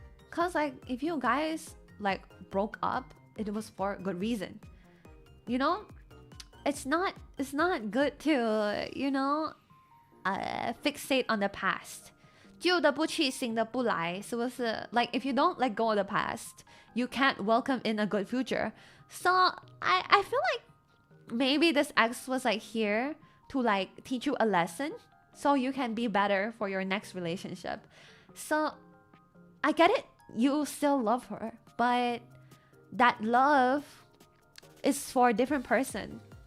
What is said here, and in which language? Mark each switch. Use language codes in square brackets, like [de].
[en] Cause like if you guys like broke up, it was for a good reason, you know? It's not good to, you know, fixate on the past. [zh] 旧的不去，新的不来，是不是? [en] Like if you don't let go of the past, you can't welcome in a good future. So I feel like maybe this ex was like here to like teach you a lesson so you can be better for your next relationship. So I get it, you still love her, but that love is for a different person.